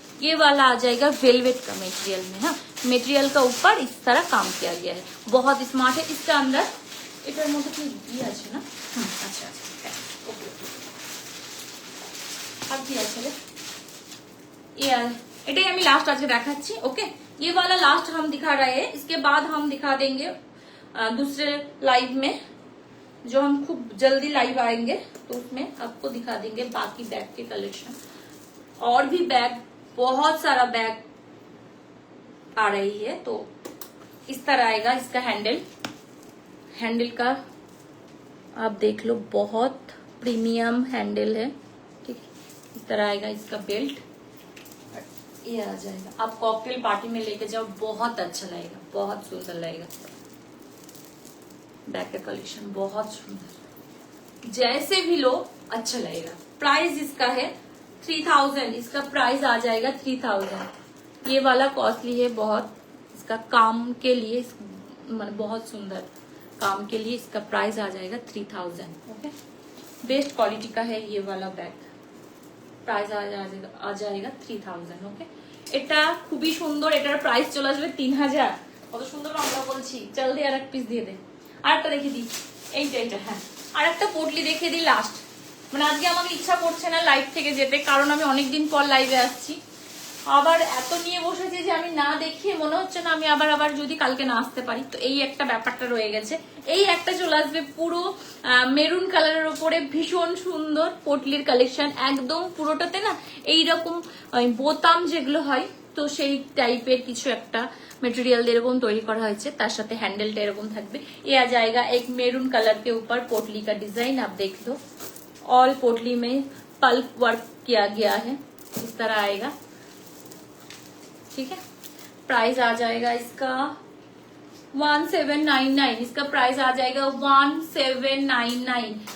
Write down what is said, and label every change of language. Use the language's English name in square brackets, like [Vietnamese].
[Hindi] ये वाला आ जाएगा वेलवेट का मटेरियल में। हाँ, मटेरियल का ऊपर इस तरह काम किया गया है, बहुत स्मार्ट है। इसका अंदर [Bangla] এটার মধ্যে কি দিয়ে আছে না? আচ্ছা আচ্ছা, ওকে আর কি আছে রে? এটাই আমি [Hindi] लास्ट आज [Bangla] देखाচ্ছি। [Hindi] ओके, ये वाला लास्ट हम दिखा रहे हैं, इसके बाद हम दिखा देंगे दूसरे लाइव में, जो हम खूब जल्दी लाइव आएंगे तो उसमें आपको दिखा देंगे बाकी बैग के कलेक्शन। और भी बैग, बहुत सारा बैग आ रही है। तो इस तरह आएगा इसका हैंडल का आप देख लो, बहुत प्रीमियम हैंडल है, ठीक है। इस तरह आएगा इसका बेल्ट, ये आ जाएगा। आप कॉकटेल पार्टी में लेके जाओ बहुत अच्छा लगेगा, बहुत सुंदर लगेगा। बैग का कलेक्शन बहुत सुंदर, जैसे भी लो अच्छा लगेगा। प्राइस इसका है 3000, इसका प्राइस आ जाएगा 3000। ये वाला कॉस्टली है बहुत, इसका काम के लिए बहुत सुंदर काम के लिए इसका प्राइस आ जाएगा 3000। ओके, बेस्ट क्वालिटी का है ये वाला बैग, प्राइस आ जाएगा 3000। [Bangla] ওকে, এটা খুবই সুন্দর, এটার প্রাইস চলে আসবে 3000। কত সুন্দর আমরা বলছি। জলদি আর এক পিস দিয়ে দে, আরেকটা দেখিয়ে দিই। এইটা হ্যাঁ, আরেকটা পোটলি দেখিয়ে দিই লাস্ট। মানে আজকে আমাকে ইচ্ছা করছে না লাইভ থেকে যেতে, কারণ আমি অনেকদিন পর লাইভে আসছি। আবার এত নিয়ে বসেছি যে আমি না দেখিয়ে মনে হচ্ছে না আমি আবার যদি কালকে না আসতে পারি, তো এই একটা ব্যাপারটা রয়ে গেছে। এই একটা চলে আসবে পুরো মেরুন কালারের উপরে, ভীষণ সুন্দর পোটলির কালেকশন, একদম পুরোটাতে না এইরকম বোতাম যেগুলো হয়, তো সেই টাইপের কিছু একটা मटेरियल एरकम तैयारी करा हয়েছে, তার সাথে হ্যান্ডেলটা এরকম থাকবে। [Hindi] ये आ जाएगा एक मेरून कलर के ऊपर पोटली का डिजाइन, आप देख लो, ऑल पोटली में पल्प वर्क किया गया है, इस तरह आएगा, ठीक है। प्राइस आ जाएगा इसका 1799, इसका प्राइस आ जाएगा 1799।